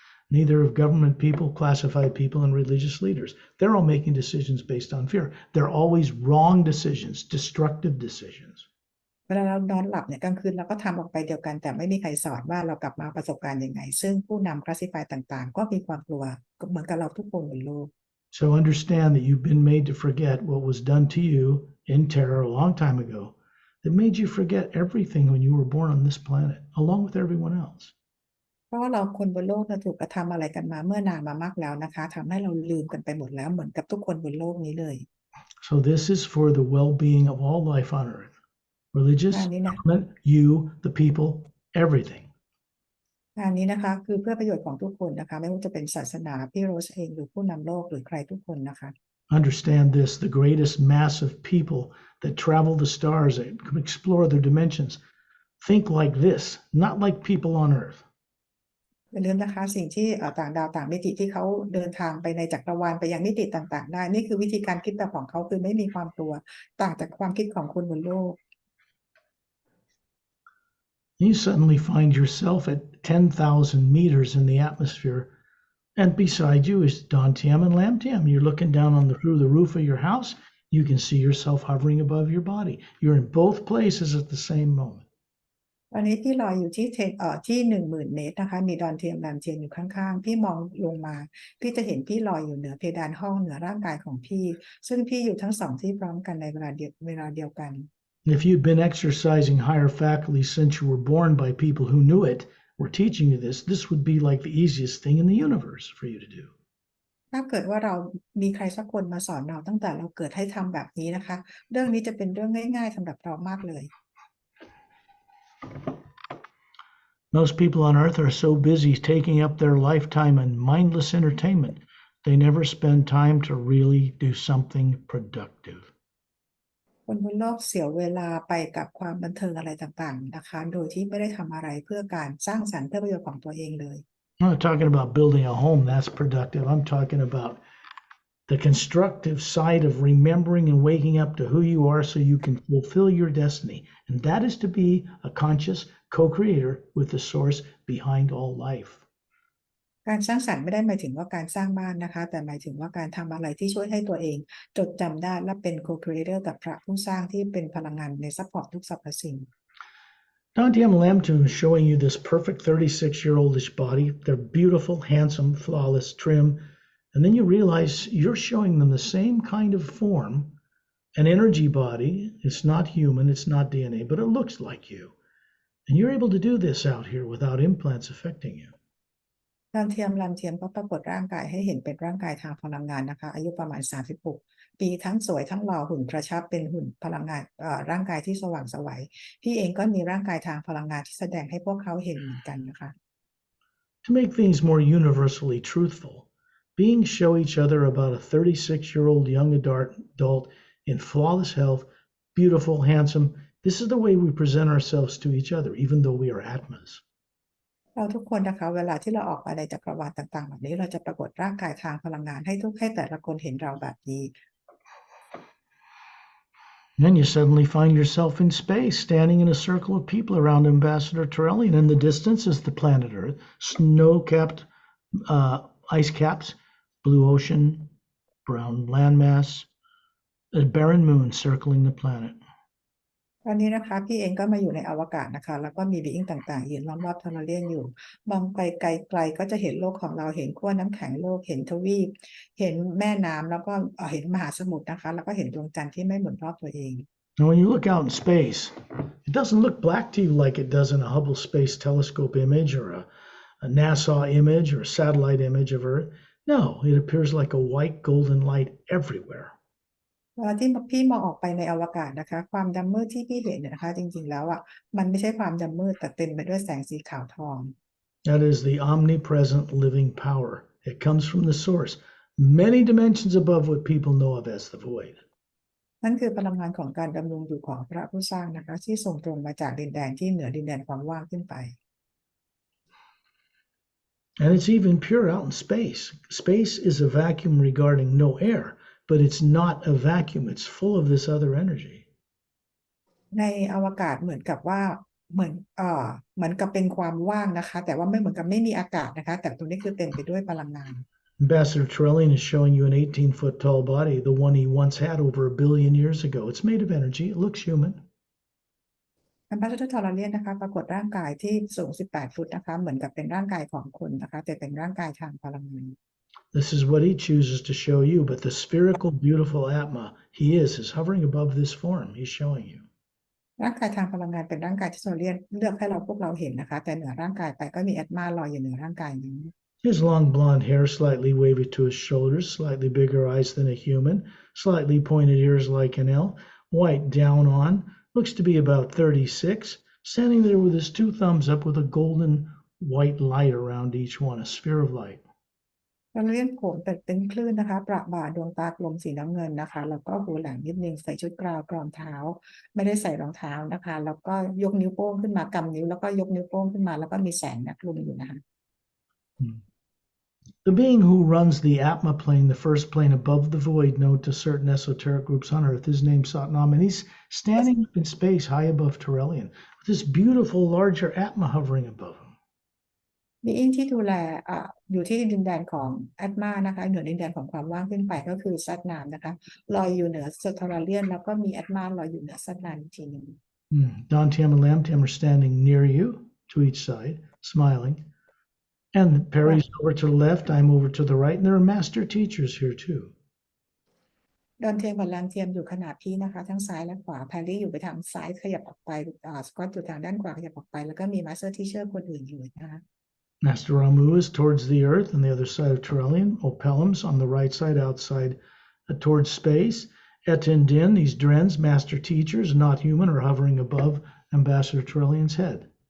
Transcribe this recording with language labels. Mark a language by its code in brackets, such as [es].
[en] Neither of government people, classified people, and religious leaders. They're all making decisions based on fear. They're always wrong decisions, destructive decisions. [th] เวลาเรานอนหลับเนี่ยกลางคืนเราก็ทำออกไปเดียวกันแต่ไม่มีใครสอนว่าเรากลับมาประสบการณ์ยังไงซึ่งผู้นำคลาสสิฟายต่างๆก็มีความกลัวเหมือนกับเราทุกคนบนโลก [en] So understand that you've been made to forget what was done to you in terror a long time ago that made you forget everything when you were born on this planet, along with everyone else. [th] เพราะว่าเราคนบนโลกถูกกระทำอะไรกันมาเมื่อนานมามากแล้วนะคะทำให้เราลืมกันไปหมดแล้วเหมือนกับทุกคนบนโลกนี้เลย [en] So this is for the well-being of all life on earth. Religious, government, you, the people, everything. [th] งานนี้นะคะคือเพื่อประโยชน์ของทุกคนนะคะไม่ว่าจะเป็นศาสนาพี่โรสเองหรือผู้นำโลกหรือใครทุกคนนะคะ [en] Understand this, the greatest mass of people that travel the stars and explore their dimensions think like this, not like people on earth. [th] อย่าลืมนะคะสิ่งที่ต่างดาวต่างมิติที่เขาเดินทางไปในจักรวาลไปยังมิติต่างๆได้นี่คือวิธีการคิดแบบของเขาคือไม่มีความกลัวต่างจากความคิดของคนบนโลก [en] You suddenly find yourself at 10,000 meters in the atmosphere, and beside you is Dantiam and Lamtiam. You're looking down through the roof of your house. You can see yourself hovering above your body. You're in both places at the same moment. [th] วันนี้พี่ลอยอยู่ที่10,000 เมตรนะคะมีดอนเทียมแลมเทียมอยู่ข้างๆพี่มองลงมาพี่จะเห็นพี่ลอยอยู่เหนือเพดานห้องเหนือร่างกายของพี่ซึ่งพี่อยู่ทั้งสองที่พร้อมกันในเวลาเดียวกัน [en] If you've been exercising higher faculty since you were born by people who knew it, were teaching you this would be like the easiest thing in the universe for you to do. [th] ถ้าเกิดว่าเรามีใครสักคนมาสอนเราตั้งแต่เราเกิดให้ทำแบบนี้นะคะเรื่องนี้จะเป็นเรื่องง่ายๆสำหรับเรามากเลย [en] Most people on earth are so busy taking up their lifetime in mindless entertainment, they never spend time to really do something productive. [th] คนบนโลกเสียเวลาไปกับความบันเทิงอะไรต่างๆนะคะโดยที่ไม่ได้ทำอะไรเพื่อการสร้างสรรค์เพื่อประโยชน์ของตัวเองเลย [en] I'm not talking about building a home, that's productive. I'm talking about the constructive side of remembering and waking up to who you are so you can fulfill your destiny. And that is to be a conscious co-creator with the source behind all life. [th] การสร้างสรรค์ไม่ได้หมายถึงว่าการสร้างบ้านนะคะแต่หมายถึงว่าการทำอะไรที่ช่วยให้ตัวเองจดจำได้และเป็น co-creator กับพระผู้สร้างที่เป็นพลังงานในซัพพอร์ตทุกสรรพสิ่ง [en] Dantiam Lamtum is showing you this perfect 36-year-oldish body. They're beautiful, handsome, flawless, trim. And then you realize you're showing them the same kind of form an energy body. It's not human, it's not DNA, but it looks like you. And you're able to do this out here without implants affecting you. [th] ดาวเทียมลำเทียมก็ปรากฏร่างกายให้เห็นเป็นร่างกายทางพลังงานนะคะอายุประมาณ36ปีทั้งสวยทั้งหล่อหุ่นกระชับเป็นหุ่นพลังงานร่างกายที่สว่างไสวพี่เองก็มีร่างกายทางพลังงานที่แสดงให้พวกเขาเห็นเหมือนกันนะคะ [en] To make things more universally truthful, beings show each other about a 36-year-old young adult in flawless health, beautiful, handsome. This is the way we present ourselves to each other, even though we are Atmas. [th] เราทุกคนนะคะเวลาที่เราออกมาในจักรวาลต่างๆแบบนี้เราจะปรากฏร่างกายทางพลังงานให้แต่ละคนเห็นเราแบบนี้ [en] Then you suddenly find yourself in space, standing in a circle of people around Ambassador Turelian. In the distance is the planet Earth, snow-capped ice caps, blue ocean, brown landmass, a barren moon circling the planet. [th] ตอนนี้นะคะพี่เองก็มาอยู่ในอวกาศนะคะแล้วก็มีบีอิงต่างๆยืนล้อมรอบทอร์เรียนอยู่มองไกลๆก็จะเห็นโลกของเราเห็นขั้วน้ำแข็งโลกเห็นทวีปเห็นแม่น้ำแล้วก็เห็นมหาสมุทรนะคะแล้วก็เห็นดวงจันทร์ที่ไม่หมุนรอบตัวเอง [en] Now, when you look out in space, it doesn't look black to you like it does in a Hubble Space Telescope image or a NASA image or a satellite image of Earth. No, it appears like a white golden light everywhere. [th] เวลาที่พี่มองออกไปในอวกาศนะคะความดำมืดที่พี่เห็นนะคะจริงๆแล้วมันไม่ใช่ความดำมืดแต่เต็มไปด้วยแสงสีขาวทอง [en] That is the omnipresent living power. It comes from the source, many dimensions above what people know of as the void. [th] นั่นคือพลังงานของการดำรงอยู่ของพระผู้สร้างนะคะที่ส่งตรงมาจากดินแดนที่เหนือดินแดนความว่างขึ้นไป [en] And it's even pure out in space. Space is a vacuum regarding no air, but it's not a vacuum. It's full of this other energy. [th] ในอวกาศเหมือนกับว่าเหมือนกับเป็นความว่างนะคะแต่ว่าไม่เหมือนกับไม่มีอากาศนะคะแต่ตรงนี้คือเต็มไปด้วยพลังงาน [en] Ambassador Turelian is showing you an 18-foot tall body, the one he once had over 1 billion years ago. It's made of energy. It looks human. [th] อันพัชรทอร์เรียนนะคะปรากฏร่างกายที่สูง18ฟุตนะคะเหมือนกับเป็นร่างกายของคนนะคะแต่เป็นร่างกายทางพลังงาน [en] This is what he chooses to show you, but the spherical, beautiful Atma he is hovering above this form. He's showing you. [th] ร่างกายทางพลังงานเป็นร่างกายที่ทอร์เรียนเลือกให้พวกเราเห็นนะคะแต่เหนือร่างกายไปก็มีแอตมาลอยอยู่เหนือร่างกายนี้ [en] His long blonde hair slightly wavy to his shoulders, slightly bigger eyes than a human, slightly pointed ears like an elf, white down on, looks to be about 36, standing there with his two thumbs up with a golden white light around each one, a sphere of light. [th] ทอร์เรียนผมเป็นคลื่นนะคะประบ่าดวงตากลมสีน้ำเงินนะคะแล้วก็หูแหลมนิดนึงใส่ชุดกราวกรองเท้าไม่ได้ใส่รองเท้านะคะแล้วก็ยกนิ้วโป้งขึ้นมากำนิ้วแล้วก็ยกนิ้วโป้งขึ้นมาแล้วก็มีแสงคลุมอยู่นะคะ [en] The being who runs the Atma plane, the first plane above the void known to certain esoteric groups on Earth, is named Satnam, and he's standing up in space high above Turelian with this beautiful, larger Atma hovering above him. [th] บีอิงที่ดูแลอยู่ที่ดินแดนของแอตมานะคะเหนือดินแดนของความว่างขึ้นไปก็คือซัตนามนะคะลอยอยู่เหนือทอร์เรียนแล้วก็มีแอตมาลอยอยู่เหนือซัตนามอีกทีหนึ่ง [en] Dantiam and Lamtiam are standing near you to each side, smiling. And Perry's over to the left, I'm over to the right, and there are master teachers here too. [th] ดอนเทียมกับลานเทียมอยู่ขนาดพี่นะคะทั้งซ้ายและขวาแพรรี่อยู่ไปทางซ้ายขยับออกไปสกอตอยู่ทางด้านขวาขยับออกไปแล้วก็มีมาสเตอร์ทีเชอร์คนอื่นอยู่นะคะ [en] Master Ramu is towards the earth on the other side of Turelian. Opelum's on the right side outside towards space. Etin Din, these Drens, master teachers, not human, are hovering above Ambassador Turelian's head.